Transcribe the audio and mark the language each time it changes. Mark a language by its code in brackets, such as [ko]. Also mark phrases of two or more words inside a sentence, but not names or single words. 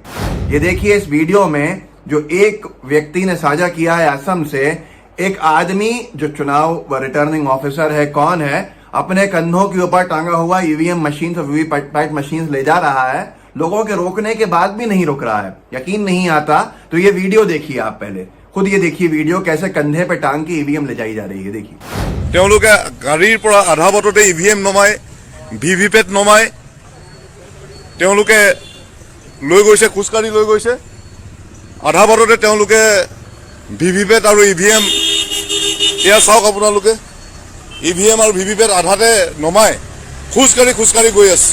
[hi] ये देखिए इस वीडियो में जो एक व्यक्ति ने साझा किया है असम से, एक आदमी जो चुनाव [en] returning officer [hi] है, कौन है, अपने कंधों के ऊपर टांगा हुआ ईवीएम मशीन और वीवीपैट मशीन ले जा रहा है। लोगों के रोकने के बाद भी नहीं रुक रहा है। यकीन नहीं आता तो ये वीडियो देखिए आप, पहले खुद ये देखिए वीडियो, कैसे कंधे पे टांग के ईवीएम ले जाई जा रही है। देखिए [as] गाड़ीर পৰা আধা বাটতে ইভিএম নমাই ভিভিপেট নমাই তেওঁলোকে লৈ গৈছে, খোজকাঢ়ি লৈ গৈছে। আধা বাটতে তেওঁলোকে ভিভিপেট আৰু ইভিএম, এয়া চাওক আপোনালোকে, ইভিএম আৰু ভিভিপেট আধাতে নমাই খোজকাঢ়ি গৈ আছে।